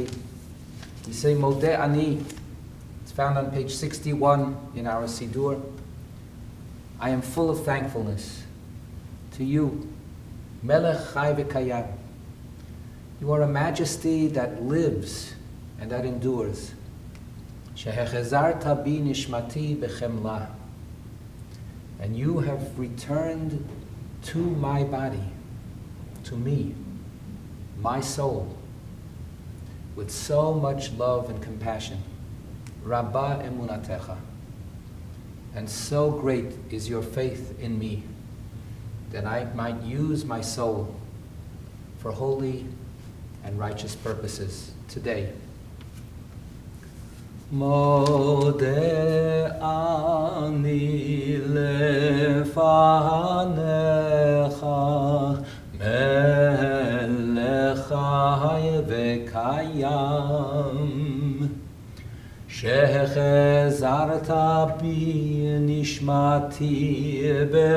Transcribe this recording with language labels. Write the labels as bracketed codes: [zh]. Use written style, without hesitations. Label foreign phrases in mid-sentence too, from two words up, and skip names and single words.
[en] We say Modeh Ani. It's found on page 61 in our Siddur. I am full of thankfulness to you, [he] מלך חי וקיים. [en] You are a majesty that lives and that endures. [he] שהחזרת בי נשמתי בחמלה. [en] And you have returned to my body, to me, my soul, with so much love and compassion. [he] רבה אמונתך. [en] And so great is your faith in me that I might use my soul for holy and righteous purposes today. [he] מודה אני לפניך מלך חי וקיים שהחזרת בי נשמתי